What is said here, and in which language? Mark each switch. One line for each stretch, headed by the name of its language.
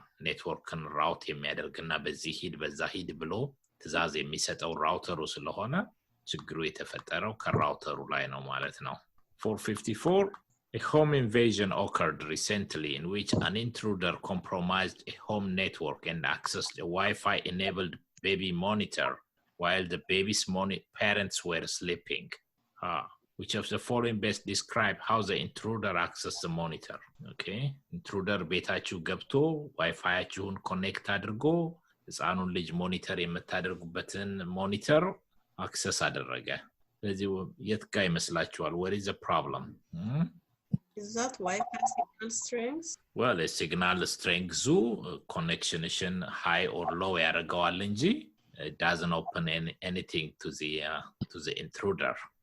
Amharic: ኔትወርክን ራውት የሚያደርግና በዚህ ሂድ በዛ ሂድ ብሎ ትዕዛዝ የሚሰጠው ራውተሩ ስለሆነ ችግሩ የተፈጠረው ከራውተሩ ላይ ነው ማለት ነው
English: 454 A home invasion occurred recently in which an intruder compromised a home network and accessed a Wi-Fi enabled baby monitor while the baby's parents were sleeping. Which of the following best describe how the intruder accessed the monitor? Okay.
Amharic: Intruder ቤታችሁ ገብቶ ዋይፋያችሁን ኮኔክት አድርጎ ህፃኑን ልጅ ሞኒተር የምታደርጉበትን ሞኒተር አክሰስ አደረገ ስለዚህ የት ጋር ይመስላችኋል
English: what is the problem Is that Wi-Fi signal strength? Well, a signal strength connection high or low
Amharic: ያደርገዋል እንጂ
English: it doesn't open anything to the intruder.